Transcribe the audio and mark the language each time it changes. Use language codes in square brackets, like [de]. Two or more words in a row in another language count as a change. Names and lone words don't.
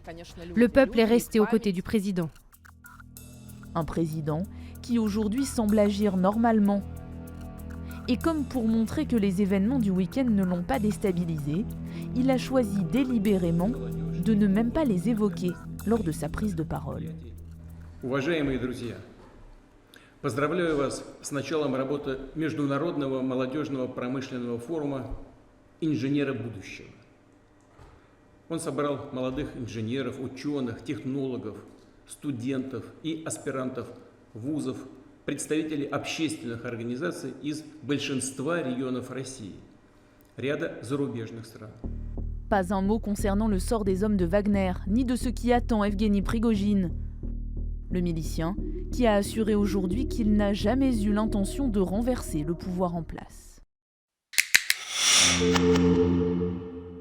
[fr] Le peuple est resté aux côtés du président. Un président qui aujourd'hui semble agir normalement. Et comme pour montrer que les événements du week-end ne l'ont pas déstabilisé, il a choisi délibérément de ne même pas les évoquer lors de sa prise de parole. [ru] Поздравляю вас с началом работы Международного молодежного промышленного форума «Инженеры будущего». Он собрал молодых инженеров, ученых, технологов, студентов и аспирантов вузов, представителей общественных организаций из большинства регионов России, ряда зарубежных стран. [fr] Pas un mot concernant le sort des hommes de Wagner, ni de ce qui attend Evgeny Prigojine. Le milicien qui a assuré aujourd'hui qu'il n'a jamais eu l'intention de renverser le pouvoir en place.